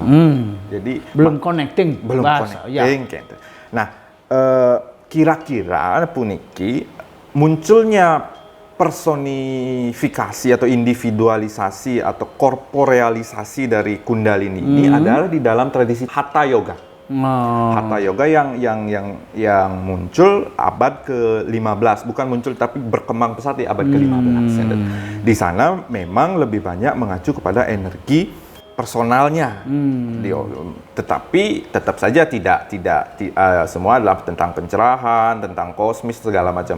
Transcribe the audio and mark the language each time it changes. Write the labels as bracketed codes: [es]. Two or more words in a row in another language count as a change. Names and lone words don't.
[id] Jadi belum connecting. Gitu. Nah, kira-kira puniki munculnya personifikasi atau individualisasi atau korporealisasi dari Kundalini ini adalah di dalam tradisi Hatha Yoga. Hatha yoga yang muncul abad ke-15, bukan muncul tapi berkembang pesat di abad ke-15. Di sana memang lebih banyak mengacu kepada energi personalnya. Tetapi tetap saja tidak semua adalah tentang pencerahan, tentang kosmis segala macam.